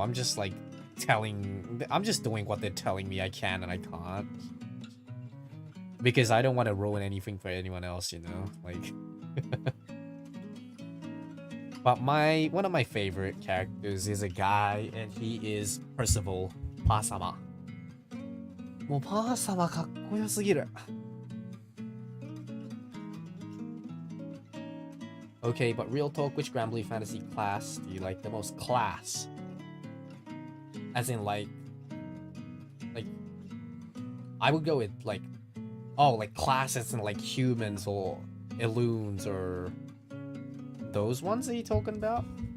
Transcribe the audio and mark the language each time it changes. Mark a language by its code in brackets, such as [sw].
[en] I'm just like I'm just doing what they're telling me I can and I can't. Because I don't want to ruin anything for anyone else, you know? Like... But one of my favorite characters is a guy, and he is Percival Pasama. [ja] もうパー様かっこよすぎる. [en] Okay, but real talk, which Granblue Fantasy class do you like the most? Class. As in like I would go with like, oh, like classes and like humans or Eloons or those ones that you're talking about?